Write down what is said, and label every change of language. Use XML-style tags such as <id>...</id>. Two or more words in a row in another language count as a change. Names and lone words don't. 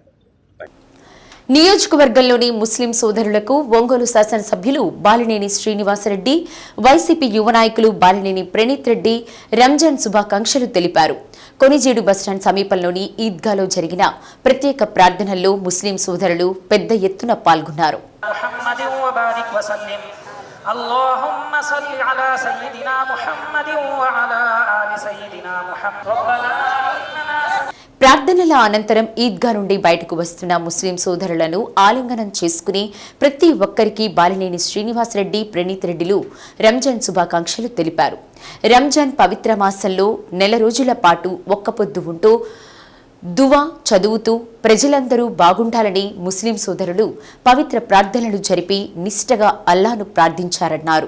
<te>నియోజకవర్గంలోని ముస్లిం సోదరులకు ఒంగోలు శాసనసభ్యులు బాలినేని శ్రీనివాసరెడ్డి, వైసీపీ యువ నాయకులు బాలినేని ప్రణీత్ రెడ్డి రంజాన్ శుభాకాంక్షలు తెలిపారు. కొనిజేడు బస్టాండ్ సమీపంలోని ఈద్గాలో జరిగిన ప్రత్యేక ప్రార్థనల్లో ముస్లిం సోదరులు పెద్ద ఎత్తున పాల్గొన్నారు.</te> <ar>اللهم صل على سيدنا محمد وعلى آل سيدنا محمد.</ar> <te>ప్రార్థనల అనంతరం ఈద్గా నుండి బయటకు వస్తున్న ముస్లిం సోదరులను ఆలింగనం చేసుకుని ప్రతి ఒక్కరికి బాలినేని శ్రీనివాసరెడ్డి, ప్రణీత్ రెడ్డిలు రంజాన్ శుభాకాంక్షలు తెలిపారు. రంజాన్ పవిత్ర మాసంలో 1 రోజుల పాటు ఒక్కపొద్దు ఉంటూ దువా చదువుతూ ప్రజలందరూ బాగుండాలని ముస్లిం సోదరులు పవిత్ర ప్రార్థనలు జరిపి నిష్ఠగా అల్లాను ప్రార్థించారన్నారు.</te>